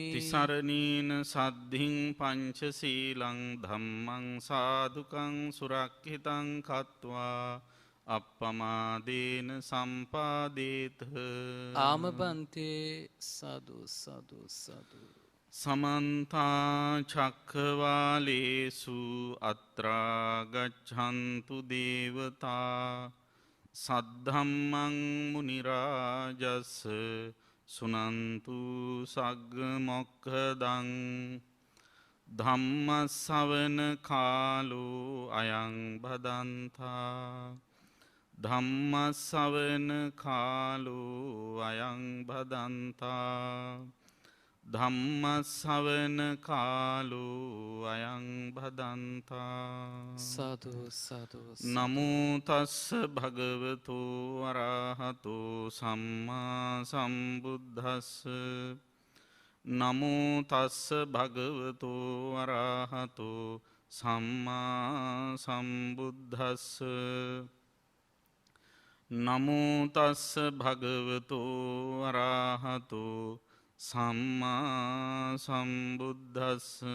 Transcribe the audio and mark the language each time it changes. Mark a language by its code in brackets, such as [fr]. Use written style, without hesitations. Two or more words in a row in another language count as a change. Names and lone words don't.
[pi] තිසරණීන සද්ධින් පංචශීලං ධම්මං සාදුකං සුරක්ඛිතං කତ୍වා අප්පමාදේන සම්පාදේත ආමබන්තේ සදු සදු සදු සමන්තා චක්ඛවාලේසු අත්‍රා ගච්ඡන්තු දේවතා සද්ධම්මං මුනි රාජස් සුනන්තු සග්ග මොක්ඛදං ධම්ම ශ්‍රවණ කාලෝ අයං භදන්තා ධම්ම ශ්‍රවණ කාලෝ අයං භදන්තා ධම්ම ශ්‍රවණ කාලෝ අයං භදන්තා සදු සදු නමෝ තස්ස භගවතු අරහතෝ සම්මා සම්බුද්දස්ස නමෝ තස්ස භගවතු අරහතෝ සම්මා සම්බුද්දස්ස නමෝ තස්ස භගවතු අරහතෝ සම්මා සම්බුද්දස්ස